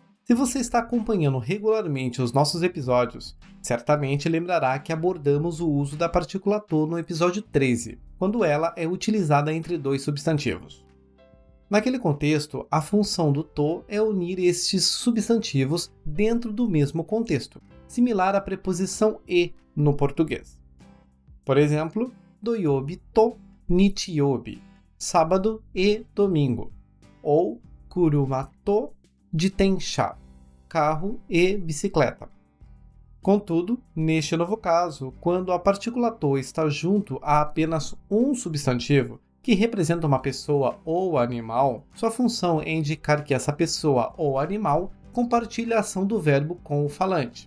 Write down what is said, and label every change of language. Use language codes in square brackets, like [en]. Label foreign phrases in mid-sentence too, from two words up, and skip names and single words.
[pt] Se você está acompanhando regularmente os nossos episódios, certamente lembrará que abordamos o uso da partícula to no episódio 13, quando ela é utilizada entre dois substantivos. Naquele contexto, a função do to é unir estes substantivos dentro do mesmo contexto, similar à preposição e no português. Por exemplo, [ja] 土曜日と日曜日, [pt] sábado e domingo, ou [ja] 車と自転車, [pt] carro e bicicleta. Contudo, neste novo caso, quando a partícula to está junto a apenas um substantivo, que representa uma pessoa ou animal, sua função é indicar que essa pessoa ou animal compartilha a ação do verbo com o falante.